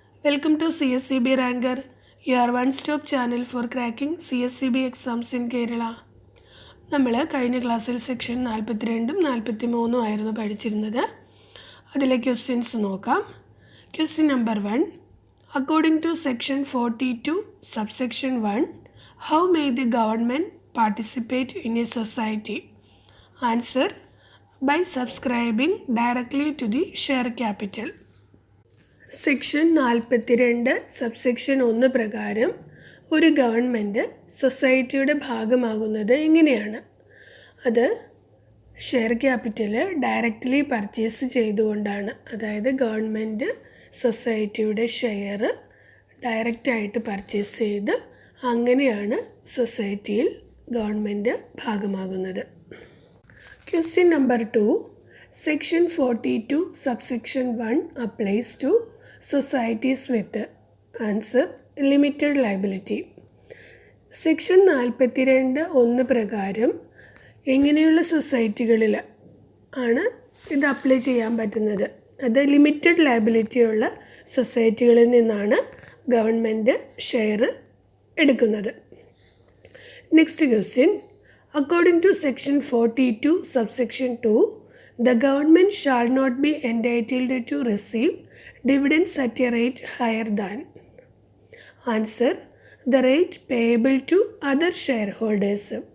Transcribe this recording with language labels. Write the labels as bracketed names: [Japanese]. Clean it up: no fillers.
[English] Welcome to CSCB Ranker, your one-stop channel for cracking CSCB exams in Kerala. [Malayalam] നമ്മൾ കഴിഞ്ഞ ക്ലാസ്സിൽ section 42 43 ആയിരുന്നു പഠിച്ചിരുന്നത്. അതിലെ ക്വസ്റ്റ്യൻസ് നോക്കാം. Question number 1. [English] According to section 42 subsection 1, how may the government participate in a society? Answer: by subscribing directly to the share capital. [Malayalam] Section 42 subsection 1 പ്രകാരം ഒരു government സൊസൈറ്റിയുടെ ഭാഗമാകുന്നത് എങ്ങനെയാണ്? അത് ഷെയർ ക്യാപിറ്റൽ ഡയറക്റ്റ്ലി പർച്ചേസ് ചെയ്തുകൊണ്ടാണ്. അതായത് ഗവൺമെൻറ് സൊസൈറ്റിയുടെ share ഡയറക്റ്റായിട്ട് purchase ചെയ്ത് അങ്ങനെയാണ് സൊസൈറ്റിയിൽ government ഭാഗമാകുന്നത്. [English] Question number 2. Section 42 subsection 1 applies to societies with answer limited liability. [Malayalam] Section 42 പ്രകാരം എങ്ങനെയുള്ള സൊസൈറ്റികളിൽ ആണ് ഇത് അപ്ലൈ ചെയ്യാൻ പറ്റുന്നത്? അത് ലിമിറ്റഡ് ലയബിലിറ്റി ഉള്ള സൊസൈറ്റികളിൽ നിന്നാണ് ഗവൺമെൻറ് ഷെയർ എടുക്കുന്നത്. [English] Next question. According to section 42 subsection 2, the government shall not be entitled to receive dividends at a rate higher than. Answer: the rate payable to other shareholders.